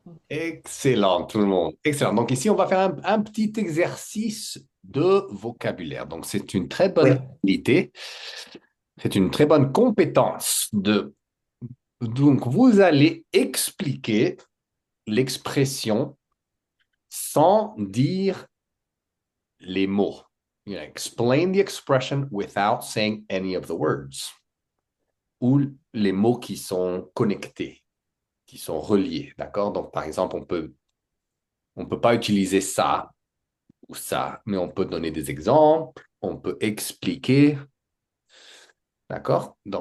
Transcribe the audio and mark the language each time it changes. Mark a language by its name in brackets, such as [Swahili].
[French] Excellent, tout le monde. Excellent. Donc ici, on va faire un petit exercice de vocabulaire. Donc c'est une très Oui. bonne qualité, c'est une très bonne compétence de. Donc vous allez expliquer l'expression sans dire les mots. [English] You explain the expression without saying any of the words. [French] Ou les mots qui sont connectés, qui sont reliés. D'accord? Donc par exemple, on peut pas utiliser ça ou ça, mais on peut donner des exemples, on peut expliquer, d'accord?